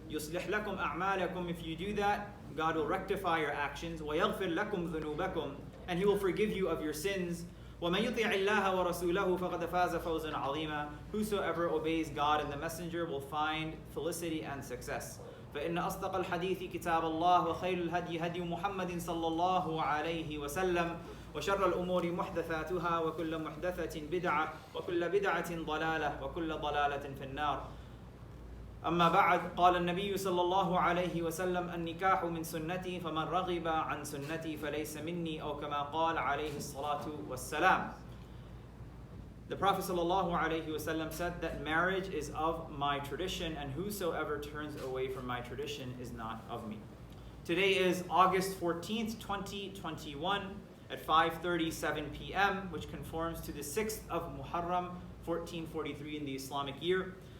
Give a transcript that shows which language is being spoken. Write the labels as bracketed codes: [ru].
[ar] Yuslih lakum a'malakum. [en] If you do that, God will rectify your actions. [ar] وَيَغْفِرْ لَكُمْ ذُنُوبَكُمْ. [en] And he will forgive you of your sins. [ar] وَمَنْ يُطِعِ اللَّهَ وَرَسُولَهُ فَقَدْ فَازَ فَوْزًا عَظِيمًا. [en] Whosoever obeys God and the Messenger will find felicity and success. [ar] فإن أصدق الحديث كتاب الله وخير الهدي هدي محمد صلى الله عليه وسلم وشر الأمور محدثاتها وكل محدثة بدعة وكل بدعة ضلالة وكل ضلالة في النار. أما بعد قال النبي صلى الله عليه وسلم النكاح من سنتي فمن رغب عن سنتي فليس مني أو كما قال عليه الصلاة والسلام. [en] The Prophet ﷺ said that marriage is of my tradition, and whosoever turns away from my tradition is not of me. Today is August 14th, 2021 at 5:37 p.m., which conforms to the 6th of Muharram, 1443 in the Islamic year.